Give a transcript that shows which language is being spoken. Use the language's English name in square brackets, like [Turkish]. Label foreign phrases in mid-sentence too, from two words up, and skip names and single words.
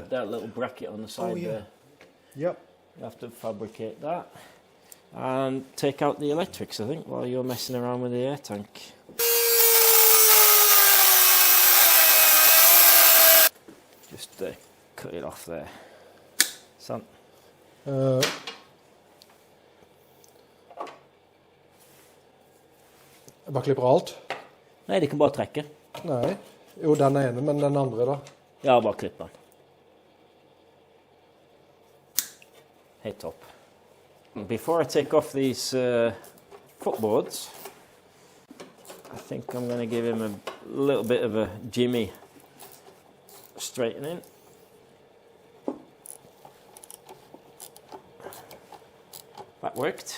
[English] That little bracket on the side there. Yep. You have to fabricate that and take out the electrics, I think, while you're messing around with the air tank. Just cut it off there. [Norwegian] Sånn. Jeg bare klipper alt? Nei, de kan bare trekke. Nei. Jo, den ene, men den andre da? Ja, bare klipp den. Helt topp. [English] Before I take off these footboards, I think I'm going to give him a little bit of a Jimmy straightening. That worked.